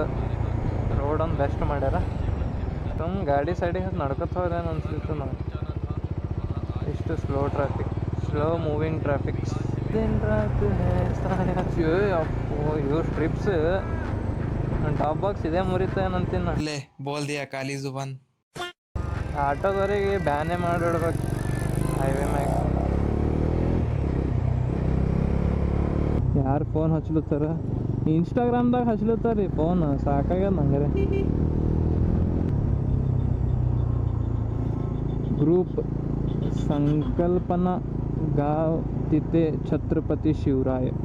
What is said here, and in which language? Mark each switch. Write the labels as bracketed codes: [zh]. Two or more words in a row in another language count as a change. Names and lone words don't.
[kn] ರೋಡ್ ಒಂದು ಬೆಸ್ಟ್ ಮಾಡ್ಯಾರ. ಗಾಡಿ ಸೈಡಿಗೆ ನಡ್ಕೊತ ಹೋದೇನು ಅನ್ಸ್ಲಿತ್ತು ನಾವು. [en] ಇಷ್ಟು slow moving traffic. [kn] ಅಪ್ಪೋ ಇವ್ರು [en] trips top box [kn] ಇದೇ ಮುರಿತ ಏನಂತೀನಿ. [hi] ले बोल दिया काली जुबान। [kn] ಆಟೋದವರಿಗೆ ಬ್ಯಾನೇ ಮಾಡಿಡ್ಬೇಕು ಹೈವೇ ಮ್ಯಾಗ. ಯಾರು ಫೋನ್ ಹಚ್ಲತ್ತಾರ? ಇನ್ಸ್ಟಾಗ್ರಾಮ್ದಾಗ ಹಚ್ಲತ್ತಾರ ರೀ ಫೋನ್, ಸಾಕಾಗ್ಯದ ನಂಗೆ. [mr] ग्रूप संकल्पना गाव तिथे छत्रपती शिवराय.